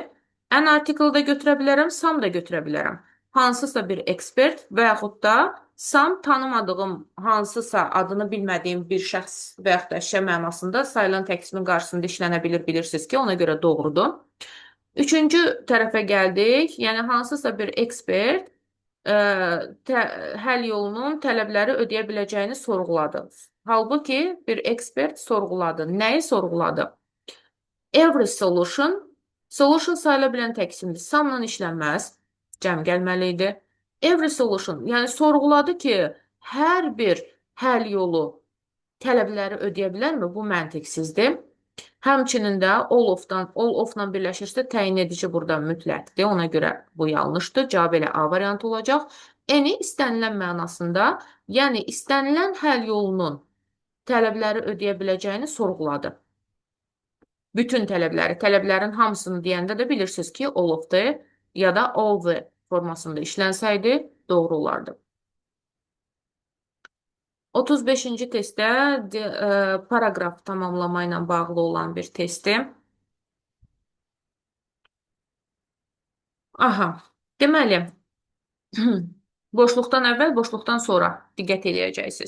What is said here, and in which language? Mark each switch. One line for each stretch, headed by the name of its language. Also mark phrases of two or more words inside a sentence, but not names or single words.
English: An article
Azerbaijani: da götürə bilərəm, some da götürə bilərəm. Hansısa bir ekspert və yaxud da some tanımadığım, hansısa adını bilmədiyim bir şəxs və yaxud da əşya mənasında sayılan tək ismin qarşısında işlənə bilir, bilirsiniz ki, ona görə doğrudur. Üçüncü tərəfə gəldik. Yəni, hansısa bir ekspert həll yolunun tələbləri ödəyə biləcəyini sorğuladı. Halbuki bir ekspert sorğuladı. Nəyi sorğuladı?
English: Every solution
Azerbaijani: sayıla bilən tək isimdir. Some-la işlənməz. Cəm gəlməli idi.
English: Every solution,
Azerbaijani: yəni sorğuladı ki, hər bir həll yolu tələbləri ödəyə bilərmi? Bu məntiqsizdir. Həmçinin də
English: all of-
Azerbaijani: la birləşirsə təyin edici burada mütləqdir. Ona görə bu yanlışdır. Cavab elə A variantı olacaq. Any istənilən mənasında, yəni istənilən həll yolunun tələbləri ödəyə biləcəyini sorğuladı. Bütün tələblərin hamısını deyəndə də bilirsiniz ki,
English: all of the
Azerbaijani: ya da
English: all the
Azerbaijani: formasında işlənsəydi doğru olardı. 35-ci testdə paraqraf tamamlama ilə bağlı olan bir testdir. Aha, deməli, boşluqdan əvvəl, boşluqdan sonra diqqət eləyəcəksiniz.